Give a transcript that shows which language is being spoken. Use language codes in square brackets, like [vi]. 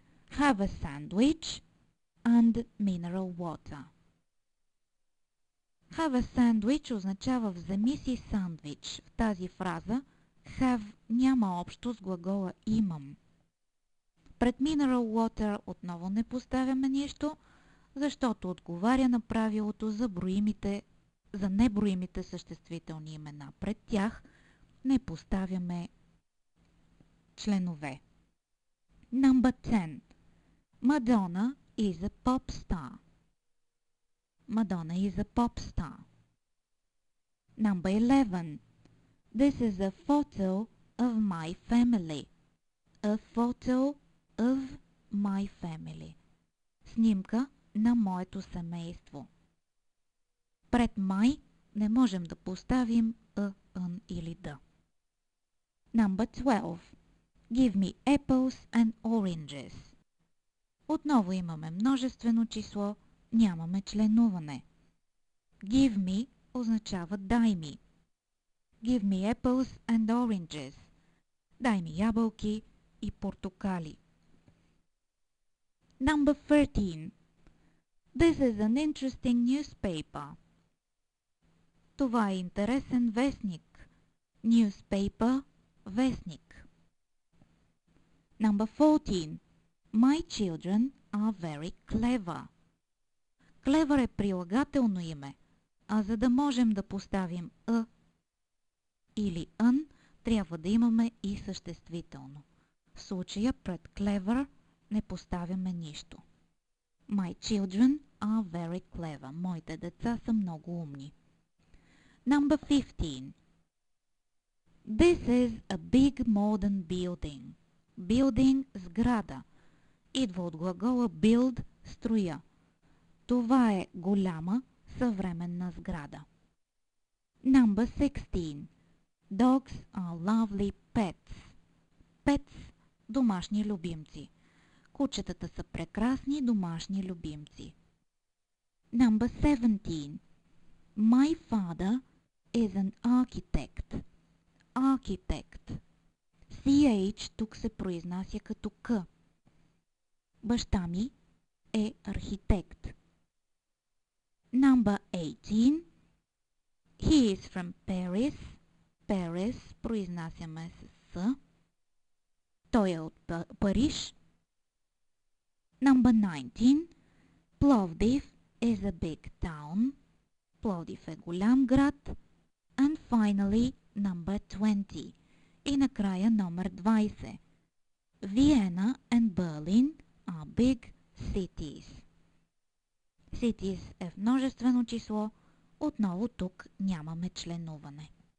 [en] Have a sandwich and mineral water. Have a sandwich [bg] означава вземи си сандвич. В тази фраза have няма общо с глагола имам. Пред mineral water отново не поставяме нищо, защото отговаря на правилото за неброимите съществителни имена. Пред тях не поставяме членове. [en] Number 10. Madonna is a pop star. Madonna is a pop star. Number 11. This is a photo of my family. A photo of my family. [bg] Снимка на моето семейство. Пред my не можем да поставим ън или да. [en] Number 12. Give me apples and oranges. [bg] Отново имаме множествено число, нямаме членуване. Give me означава дай ми. [en] Give me apples and oranges. [bg] Дай ми ябълки и портокали. [en] Number 13. This is an interesting newspaper. [bg] Това е интересен вестник. Newspaper – вестник. [en] Number 14. My children are very clever. [bg] Clever е прилагателно име, а за да можем да поставим «а» или «ън», трябва да имаме и съществително. В случая пред clever не поставяме нищо. [en] My children are very clever. [bg] Моите деца са много умни. [en] Number 15. This is a big modern building. [bg] Building – сграда. Идва от глагола build – строя. Това е голяма, съвременна сграда. [en] Number 16. Dogs are lovely pets. [bg] Pets – домашни любимци. Кучетата са прекрасни домашни любимци. [en] Number 17. My father is an architect. Architect. [bg] CH тук се произнася като К. Баща ми е архитект. [en] Number 18. He is from Paris. [bg] Paris произнасяме с С. Той е от Париж. [en] Number 19. Plovdiv is a big town. [bg] Пловдив е голям град. [en] And finally, number 20. [bg] И накрая номер 20. [en] Vienna and Berlin are big cities. [bg] Cities е в множествено число. Отново тук нямаме членуване.